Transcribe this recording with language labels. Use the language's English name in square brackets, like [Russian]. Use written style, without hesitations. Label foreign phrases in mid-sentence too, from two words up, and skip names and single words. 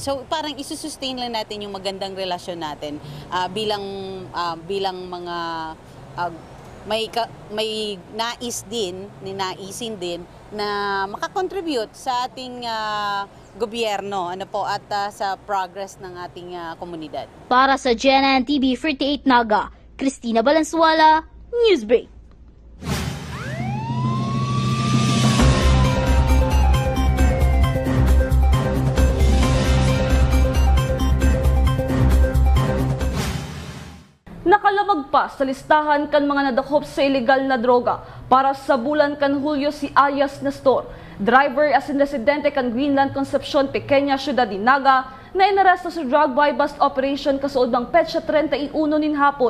[Filipino] So parang isusustain lang natin yung magandang relasyon natin bilang mga may naisin din na makakontribute sa ating gobyerno at sa progress ng ating komunidad. Para sa GNN TV 48 Naga, Cristina Valenzuela, Newsbreak. [Bikol] Nakalamag pa sa listahan kan mga nadakop sa illegal na droga para sa bulan kan Hulyo si Ayas Nestor, driver as in residente kan Greenland Concepcion, Pequeña Ciudad de Naga, na inaresto sa [English] drug buy bust operation [Bikol] kasuod ng petsa 31 nin hapon.